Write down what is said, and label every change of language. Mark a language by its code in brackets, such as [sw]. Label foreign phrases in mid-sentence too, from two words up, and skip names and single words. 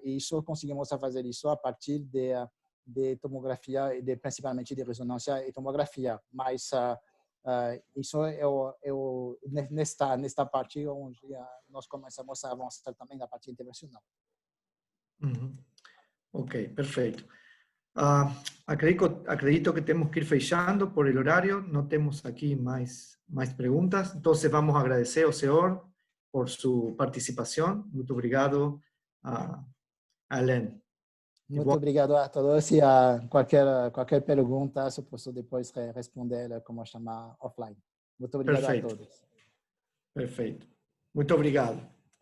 [pt] E isso conseguimos fazer isso a partir de tomografia e principalmente de ressonância e tomografia. Mas isso nesta parte onde nós começamos a avançar também na parte intervencional. Ok, perfeito. Acredito que temos que ir fechando [es] por el horario, no tenemos aquí más preguntas, entonces vamos a agradecer [pt] ao senhor [es] por su participación. [pt] Muito obrigado, Alain. Muito obrigado a todos e qualquer pergunta eu posso depois responder, como chamar, offline. Muito obrigado a todos. Perfeito. Muito obrigado.